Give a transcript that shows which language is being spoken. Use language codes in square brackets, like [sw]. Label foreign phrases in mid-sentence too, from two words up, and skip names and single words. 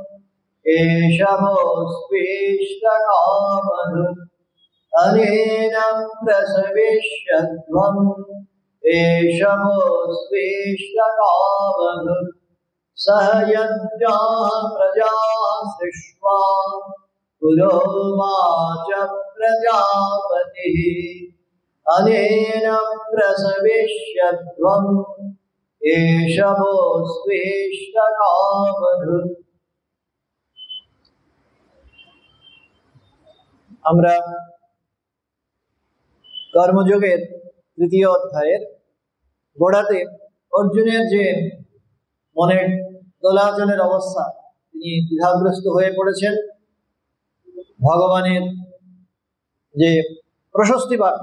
[sa] एषवोऽस्त्वेष्टकामधुक् अनेन प्रसविष्यध्वम् एषवोऽस्त्वेष्टकामधुक् सह यज्ञा प्रजा सृष्ट्वा पुरोवाच प्रजापतिः अनेन प्रसविष्यध्वम् एषवोऽस्त्वेष्टकामधुक्। [bn] আমরা কর্মযোগের তৃতীয় অধ্যায়ের গোড়াতে অর্জুনের যে মনের দোলাচলের অবস্থা, তিনি দ্বিধাগ্রস্ত হয়ে পড়েছেন, ভগবানের যে প্রশস্তি বাক্য